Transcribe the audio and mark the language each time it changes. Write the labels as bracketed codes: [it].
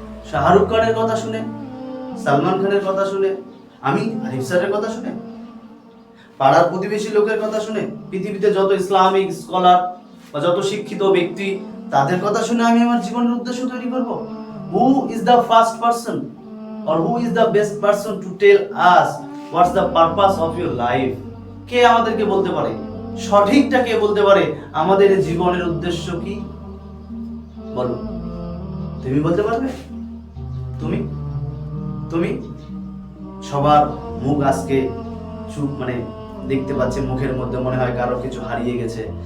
[bn] শাহরুখ খানের কথা শুনে, সালমান খানের কথা শুনে, আমি আরিফ স্যারের কথা শুনে, পাড়ার প্রতিবেশী লোকের কথা শুনে, পৃথিবীতে যত ইসলামিক স্কলার বা যত শিক্ষিত ব্যক্তি তাদের কথা শুনে আমি আমার জীবনের উদ্দেশ্য তৈরি করব? [en] Who is the first person or who is the best person to tell us what's the purpose of your life? [bn] কে আমাদেরকে বলতে পারে, সঠিকটা কে বলতে পারে আমাদের জীবনের উদ্দেশ্য কি? বলো, তুমি বলতে পারবে? তুমি তুমি সবার মুখ আজকে চুপ, দেখতে পাচ্ছে মুখের মধ্যে মনে হয় কারো কিছু হারিয়ে গেছে।